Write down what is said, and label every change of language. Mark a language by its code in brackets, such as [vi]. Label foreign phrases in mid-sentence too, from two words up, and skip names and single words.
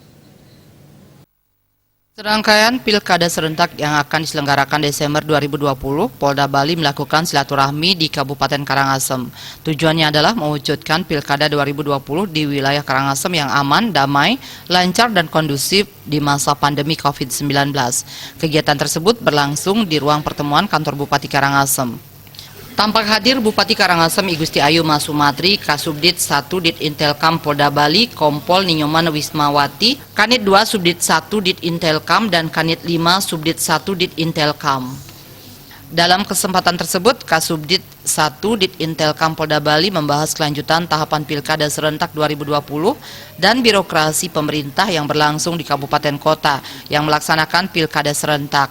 [id] Serangkaian pilkada serentak yang akan diselenggarakan Desember 2020, Polda Bali melakukan silaturahmi di Kabupaten Karangasem. Tujuannya adalah mewujudkan pilkada 2020 di wilayah Karangasem yang aman, damai, lancar, dan kondusif di masa pandemi COVID-19. Kegiatan tersebut berlangsung di ruang pertemuan kantor Bupati Karangasem. Tampak hadir Bupati Karangasem I Gusti Ayu Masumatri, Kasubdit 1 Dit Intelkam Polda Bali, Kompol Ninyoman Wismawati, Kanit 2 Subdit 1 Dit Intelkam, dan Kanit 5 Subdit 1 Dit Intelkam. Dalam kesempatan tersebut, Kasubdit 1 Dit Intelkam Polda Bali membahas kelanjutan tahapan Pilkada Serentak 2020 dan birokrasi pemerintah yang berlangsung di kabupaten kota yang melaksanakan Pilkada Serentak.